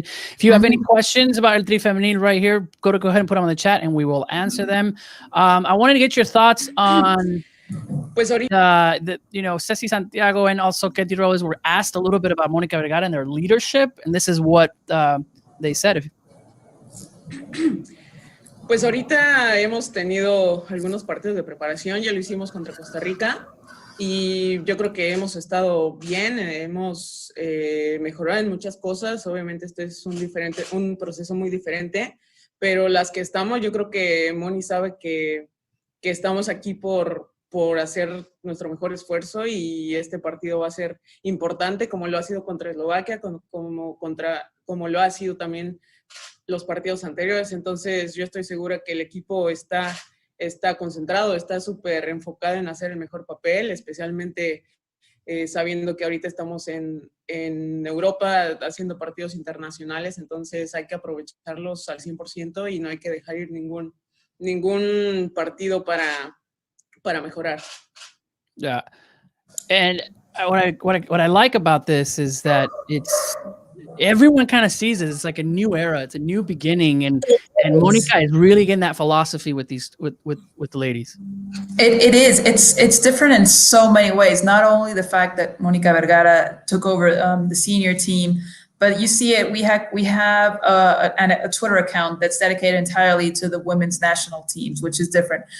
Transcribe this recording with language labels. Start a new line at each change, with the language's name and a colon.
English: If you have any questions about El Tri Femenil right here, go ahead and put them on the chat and we will answer them. I wanted to get your thoughts on Ceci Santiago and also Katie Rose were asked a little bit about Monica Vergara and their leadership, and this is what they said.
Spanish: Pues ahorita hemos tenido algunos partidos de preparación, ya lo hicimos contra Costa Rica y yo creo que hemos estado bien, hemos mejorado en muchas cosas. Obviamente este es un proceso muy diferente, pero las que estamos, yo creo que Moni sabe que estamos aquí por hacer nuestro mejor esfuerzo, y este partido va a ser importante como lo ha sido contra Eslovaquia, como lo ha sido también los partidos anteriores. Entonces yo estoy segura que el equipo está concentrado, está súper enfocado en hacer el mejor papel, especialmente sabiendo que ahorita estamos en Europa haciendo partidos internacionales. Entonces hay que aprovecharlos al 100% y no hay que dejar ir ningún partido para mejorar.
English: Yeah, and what I like about this is that everyone kind of sees it. It's like a new era. It's a new beginning, and Monica is really getting that philosophy with the ladies. It is. It's different in so many ways. Not only the fact that Monica Vergara took over the senior team, but you see it. We have a Twitter account that's dedicated entirely to the women's national teams, which is different.